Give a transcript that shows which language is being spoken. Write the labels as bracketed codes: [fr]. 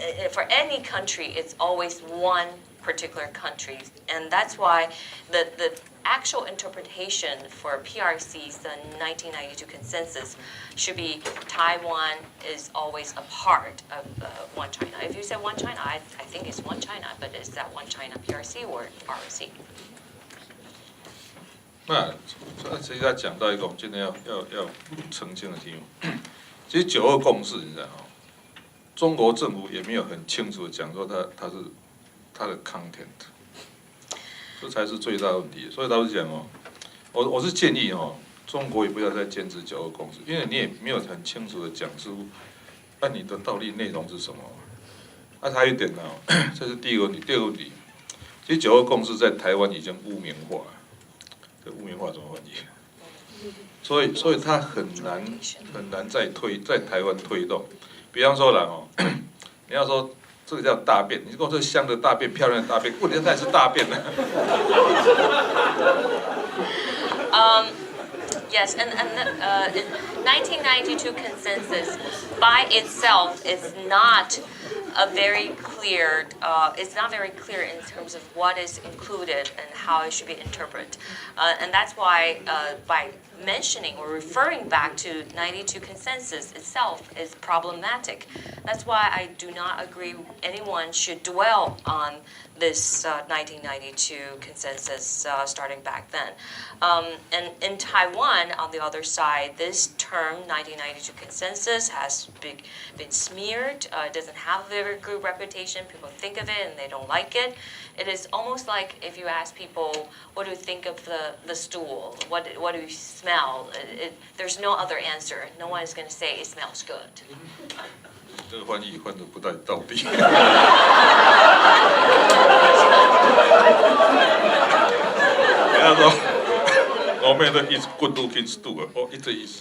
[en] for any country, it's always one particular country, and that's why the actual interpretation for PRC's 1992 consensus should be Taiwan is always a part of one China. If you say one China, I think it's one China, but is that one China PRC or ROC? [zh] 那实际上讲到一个我们今天要澄清的题目，其实九二共识，你知道哦，中国政府也没有很清楚的讲说它的 content。这才是最大的问题，所以老实讲哦，我是建议哦，中国也不要再坚持九二共识，因为你也没有很清楚的讲出，那你的到底内容是什么？还有一点呢，这是第一个问题。第二个问题，其实九二共识在台湾已经污名化，这污名化怎么翻译？所以它很难在台湾推动。比方说啦哦，你要说。这个叫大便，你说这香的大便、漂亮的大便，问题它也是大便呢。 [en] Yes, and the 1992 consensus by itself is not a very clear. It's not very clear in terms of what is included and how it should be interpreted, and that's why by mentioning or referring back to 92 consensus itself is problematic. That's why I do not agree anyone should dwell on this 1992 consensus starting back then. And in Taiwan, on the other side, this term 1992 consensus has been smeared. It doesn't have a very good reputation. People think of it and they don't like it. It is almost like if you ask people, what do you think of the stool? What do you smell? There's no other answer. No one is going to say it smells good. [zh] 这个翻译翻得不太到底。人家说，我们的 [en] is good looking stool， 哦，it is。